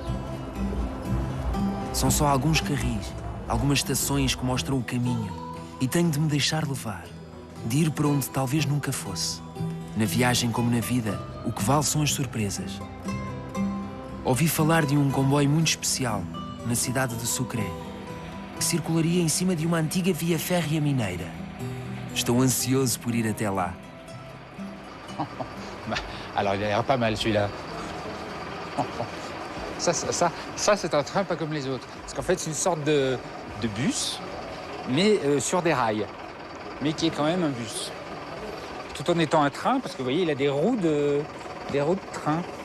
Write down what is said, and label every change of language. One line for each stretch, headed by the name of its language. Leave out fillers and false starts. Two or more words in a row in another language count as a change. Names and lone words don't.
Portuguese: São só alguns carris, algumas estações que mostram o caminho e tenho de me deixar levar, de ir para onde talvez nunca fosse. Na viagem como na vida, o que vale são as surpresas. Ouvi falar de um comboio muito especial na cidade de Sucre, que circularia em cima de uma antiga via férrea mineira. Estou ansioso por ir até lá.
French: Alors il a l'air pas mal celui-là. Ça c'est un train pas comme les autres. Parce qu'en fait c'est une sorte de bus, mais sur des rails. Mais qui est quand même un bus. Tout en étant un train, parce que vous voyez, il a des roues de train.